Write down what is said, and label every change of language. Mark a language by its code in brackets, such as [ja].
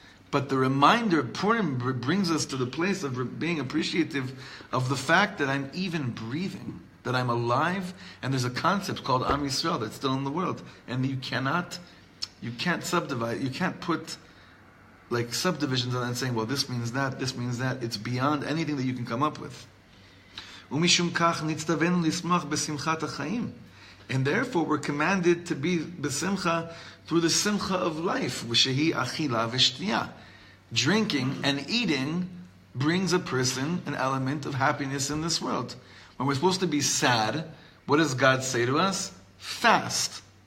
[en] But the reminder, Purim brings us to the place of being appreciative of the fact that I'm even breathing, that I'm alive, and there's a concept called Am Yisrael that's still in the world. And you cannot You can't subdivide. You can't put like subdivisions on it and saying, well, this means that, this means that. It's beyond anything that you can come up with. [he] ומשום כך נצטווינו לשמוח בשמחת החיים. [en] And therefore we're commanded to be besimcha through the simcha of life, [he] shehi achila v'shtiya. [en] Drinking and eating brings a person an element of happiness in this world. When we're supposed to be sad, what does God say to us? Fast.